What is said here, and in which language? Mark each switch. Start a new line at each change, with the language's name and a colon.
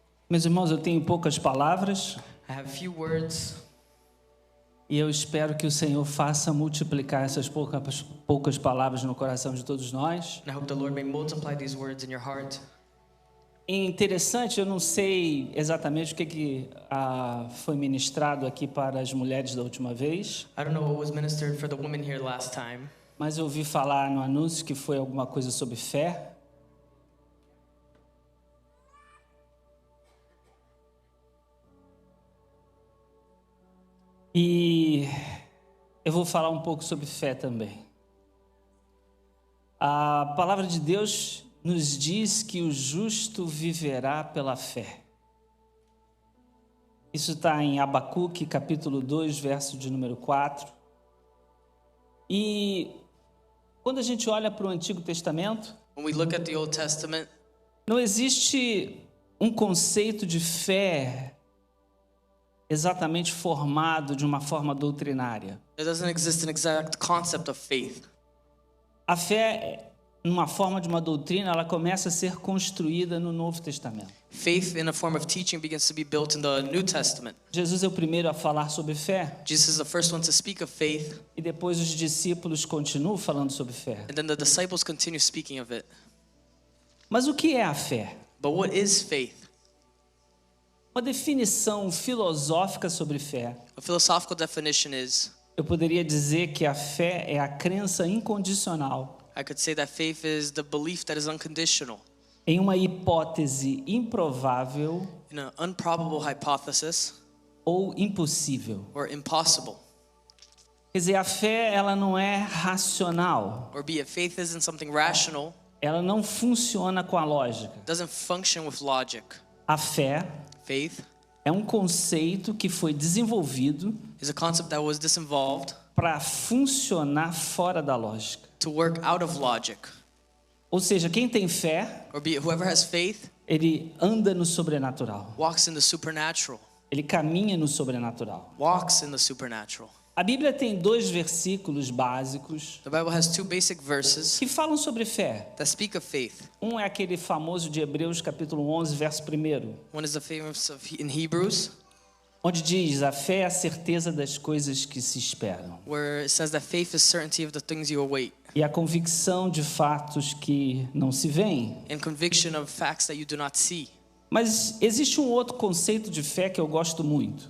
Portuguese: Meus irmãos, eu tenho poucas palavras
English: I have few words,
Portuguese: e eu espero que o Senhor faça multiplicar essas poucas palavras no coração de todos nós.
English: and I hope the Lord may multiply these words in your heart.
Portuguese: E interessante, eu não sei exatamente o que foi ministrado aqui para as mulheres da última vez,
English: I don't know what was ministered for the women here last time,
Portuguese: mas eu ouvi falar no anúncio que foi alguma coisa sobre fé. E eu vou falar um pouco sobre fé também. A palavra de Deus nos diz que o justo viverá pela fé. Isso está em Abacuque, capítulo 2, verso de número 4. E quando a gente olha para o Antigo Testamento,
English: when we look at the Old Testament,
Portuguese: não existe um conceito de fé exatamente formado de uma forma doutrinária.
English: there doesn't exist an exact concept of faith.
Portuguese: A fé, numa forma de uma doutrina, ela começa a ser construída no Novo Testamento.
English: Faith in a form of teaching begins to be built in the New Testament.
Portuguese: Jesus é o primeiro a falar sobre fé,
English: Jesus is the first one to speak of faith,
Portuguese: e depois os discípulos continuam falando sobre fé.
English: and then the disciples continue speaking of it.
Portuguese: Mas o que é a fé?
English: But what is faith?
Portuguese: Uma definição filosófica sobre fé.
English: A philosophical definition is,
Portuguese: Eu poderia dizer que a fé é a crença incondicional
English: I could say that faith is the belief that is unconditional
Portuguese: em uma hipótese improvável
English: in an improbable hypothesis
Portuguese: ou impossível.
English: or impossible.
Portuguese: Quer dizer, a fé, ela não é racional.
English: Or be it faith isn't something rational,
Portuguese: Ela não funciona com a lógica.
English: doesn't function with logic.
Portuguese: A fé
English: Faith
Portuguese: é um conceito que foi desenvolvido
English: is a concept that was disinvolved
Portuguese: para funcionar fora da lógica.
English: to work out of logic.
Portuguese: Ou seja, quem tem fé,
English: Or be it whoever has faith
Portuguese: ele anda no sobrenatural.
English: walks in the supernatural,
Portuguese: Ele caminha no sobrenatural.
English: walks in the supernatural.
Portuguese: A Bíblia tem 2 versículos básicos
English: The Bible has 2 basic verses
Portuguese: que falam sobre fé.
English: that speak of faith.
Portuguese: Um é aquele famoso de Hebreus, capítulo 11, verso 1,
English: One is the famous in Hebrews,
Portuguese: onde diz: a fé é a certeza das coisas que se esperam
English: where it says that faith is certainty of the things you await,
Portuguese: e a convicção de fatos que não se veem.
English: and conviction of facts that you do not see.
Portuguese: Mas existe um outro conceito de fé que eu gosto muito.